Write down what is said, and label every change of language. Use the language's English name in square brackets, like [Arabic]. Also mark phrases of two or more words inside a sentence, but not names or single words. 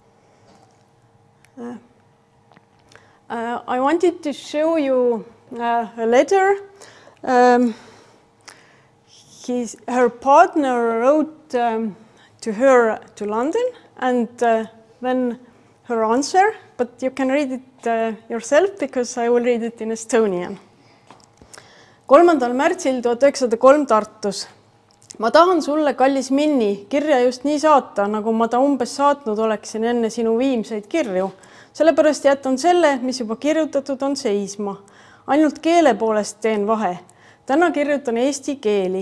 [English] I wanted to show you a letter. Her partner wrote to her to London, and then her answer, but you can read it yourself because I will read it in Estonian. [Estonian] 3. märtsil 1903 Tartus. Ma tahan sulle, kallis Minni, kirja just nii saata, nagu ma ta umbes saatnud oleksin enne sinu viimseid kirju. Sellepärast jätan selle, mis juba kirjutatud on seisma. Ainult keele poolest teen vahe. Täna kirjutan eesti keeli.